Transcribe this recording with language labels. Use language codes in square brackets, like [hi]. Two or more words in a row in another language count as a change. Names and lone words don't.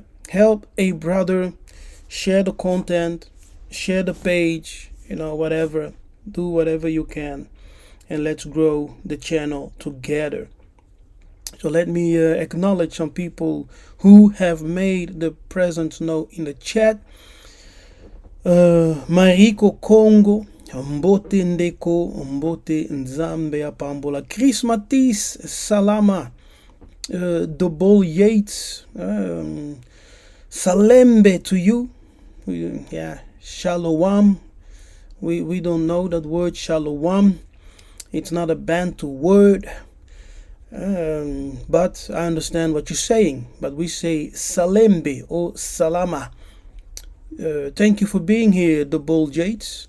[en] Help a brother, share the content, share the page, whatever. Do whatever you can, and let's grow the channel together. So let me acknowledge some people who have made the presence known in the chat. Mariko Congo, [ln] Mbote Ndeko, Mbote Nzambe Apambola, [en] Chris Matisse, Salama, Double Yates, Salembe to you. Yeah, Shalom. We don't know that word Shalom. It's not a Bantu word. But I understand what you're saying. But we say Salembe or Salama. Thank you for being here, the Bull Yates.